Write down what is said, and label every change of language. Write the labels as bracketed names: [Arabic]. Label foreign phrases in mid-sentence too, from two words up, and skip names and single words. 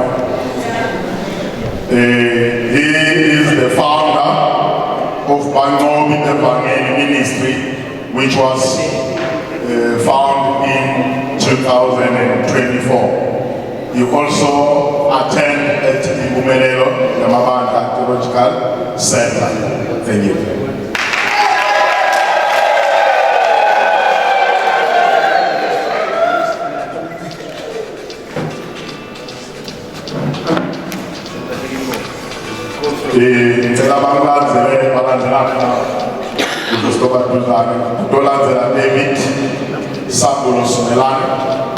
[English] He is the founder of Bangobi Evangeli Ministry, which was found in 2024. He also attended at the Bumelelo Mabanda Theological Center. Thank you. [Swati] Ngicela balandzele balandzelana uzostopa duzane utolandzela David Sambulo Sumelane.